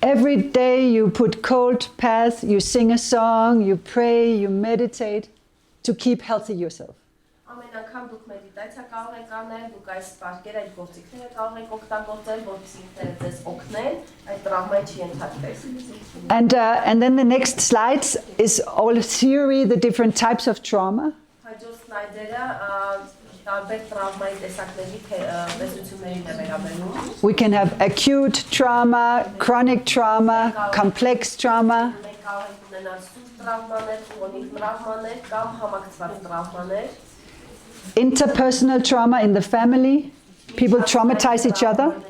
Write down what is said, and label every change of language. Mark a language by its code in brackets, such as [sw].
[en] every day you put cold bath, you sing a song, you pray, you meditate to keep healthy yourself. [hy] ամեն անգամ դուք մեդիտացիա կարող եք անել, դուք այս պարկեր, այդ գործիքները կարող եք օգտագործել, որպեսզի ինքները ձեզ օգնեն, այդ տրավմայի չի ենթարկվեք։ [en] And then the next slides is all theory, the different types of trauma. [hy] Հաջորդ սլայդերը տարբեր տրավմայի տեսակների տեսություններին է վերաբերում։ [en] We can have acute trauma, chronic trauma, complex trauma. [hy] Մենք կարող ենք ունենալ սուր տրավմաներ, քրոնիկ տրավմաներ կամ համակցված տրավմաներ։ [en] Interpersonal trauma in the family. People traumatize each other.